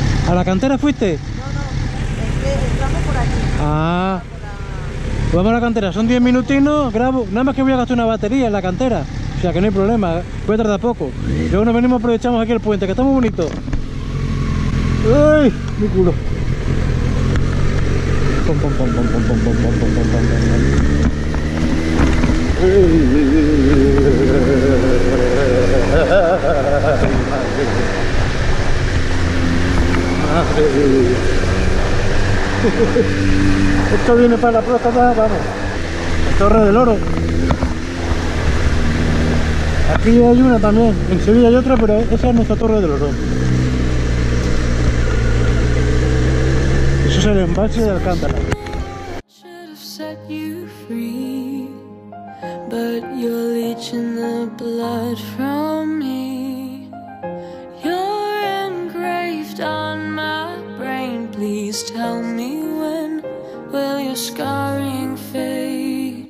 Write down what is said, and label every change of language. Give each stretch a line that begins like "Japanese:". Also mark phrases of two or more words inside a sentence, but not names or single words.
Spanish: ¿A la cantera fuiste? No, es que entramos por aquí. Ah. Vamos a la cantera, son 10 minutinos, grabo. Nada más que voy a gastar una batería en la cantera. O sea que no hay problema, puede tardar poco. Luego nos venimos, aprovechamos aquí el puente, que está muy bonito. ¡Ay! Mi culo. Pom, pom, pom, pom, pom, pom, pom, pom, pom, pom, pom. Esto viene para la próstata, vamos. La Torre del Oro. Aquí hay una también, en Sevilla hay otra, pero esa es nuestra Torre del Oro. Eso es el embalse de Alcántara.
English: should have set you free, but you're leeching the blood from me. You're engraved on my brain. Please tell me, when will your scarring fade?